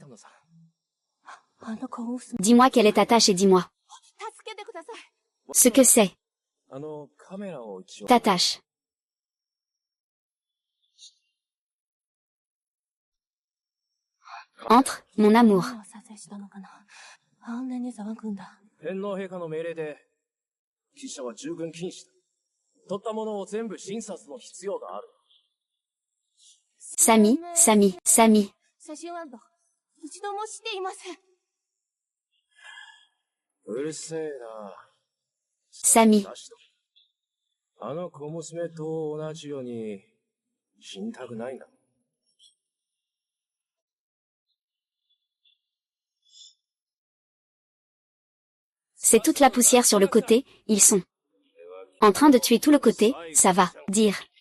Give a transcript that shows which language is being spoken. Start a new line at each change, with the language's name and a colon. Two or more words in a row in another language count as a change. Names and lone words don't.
French: Dis-moi quelle est ta tâche et dis-moi. Ce que c'est. Ta tâche. Entre, mon amour.
Japanese: 天皇陛下の命令で、記者は従軍禁止だ。取ったものを全部審査するの必要がある。
French: Sami, Sami, Sami.
Japanese: 写真は一度もしていません。うるせえな。
French: Sami.
Japanese: あの小娘と同じように死にたくないな。
French: C'est toute la poussière sur le côté, ils sont en train de tuer tout le côté, ça va, dire.